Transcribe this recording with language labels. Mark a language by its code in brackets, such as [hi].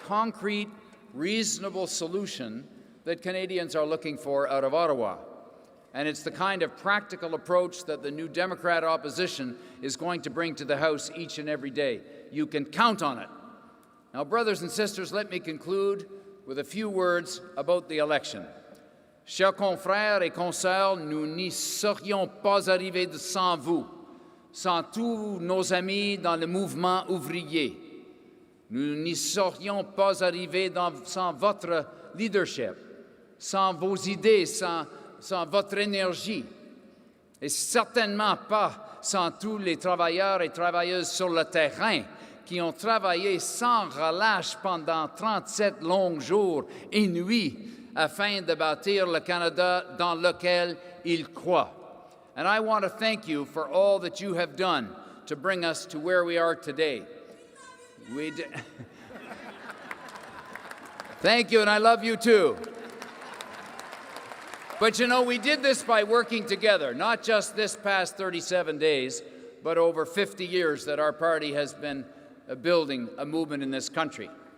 [en] Concrete, reasonable solution that Canadians are looking for out of Ottawa. And it's the kind of practical approach that the New Democrat opposition is going to bring to the House each and every day. You can count on it. Now, brothers and sisters, let me conclude with a few words about the election. [fr] Chers confrères et consoeurs, nous n'y serions pas arrivés sans vous, sans tous nos amis dans le mouvement ouvrier. Nous n'y serions pas arrivés sans votre leadership, sans vos idées, sans votre énergie, et certainement pas sans tous les travailleurs et travailleuses sur le terrain qui ont travaillé sans relâche pendant 37 longs jours et nuits afin de bâtir le Canada dans lequel ils croient. [en] And I want to thank you for all that you have done to bring us to where we are today. Thank you, and I love you too. But you know, we did this by working together, not just this past 37 days, but over 50 years that our party has been building a movement in this country.